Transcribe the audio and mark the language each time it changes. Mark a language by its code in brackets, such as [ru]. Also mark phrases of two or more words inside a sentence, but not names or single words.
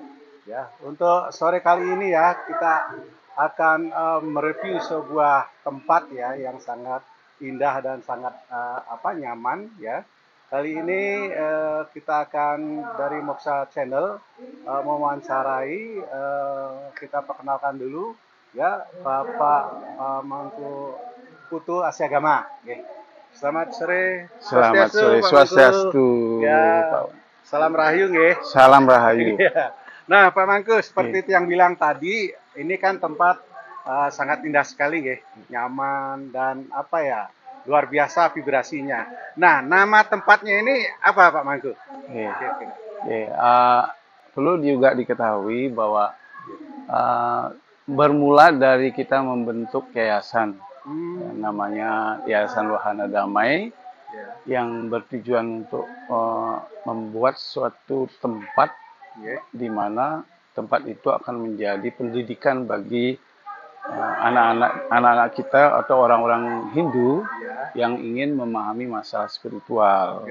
[id] Ya, untuk sore kali ini ya kita akan mereview sebuah tempat ya yang sangat indah dan sangat nyaman ya. Kali ini kita akan dari Moksa Channel mewawancarai, kita perkenalkan dulu ya Bapak Mangku Putu Asyagama. Okay. Selamat sore. Selamat sore, Swastiastu. Ya, salam rahayu nggih. Salam rahayu. Nah, Pak Mangku, seperti yang bilang tadi, ini kan tempat sangat indah sekali ya, nyaman dan luar biasa vibrasinya. Nah, nama tempatnya ini apa Pak Mangku? Perlu juga diketahui bahwa bermula dari kita membentuk yayasan, namanya Yayasan Wahana Damai, yang bertujuan untuk membuat suatu tempat di mana tempat itu akan menjadi pendidikan bagi anak-anak kita atau orang-orang Hindu yang ingin memahami masalah spiritual.